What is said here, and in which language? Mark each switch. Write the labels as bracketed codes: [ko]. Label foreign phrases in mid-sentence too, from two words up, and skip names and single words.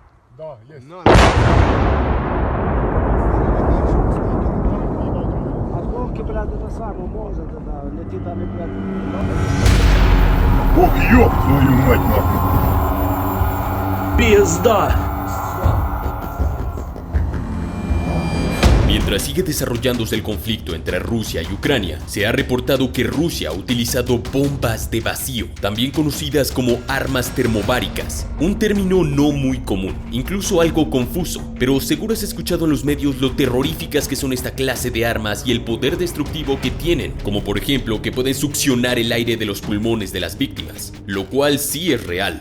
[ru] Да, есть. Осколки, блядь, это самое может, это летит, а блядь. Ох, ёб твою мать нахуй. Пизда! [es] Mientras sigue desarrollándose el conflicto entre Rusia y Ucrania, se ha reportado que Rusia ha utilizado bombas de vacío, también conocidas como armas termobáricas, un término no muy común, incluso algo confuso, pero seguro has escuchado en los medios lo terroríficas que son esta clase de armas y el poder destructivo que tienen, como por ejemplo que pueden succionar el aire de los pulmones de las víctimas, lo cual sí es real.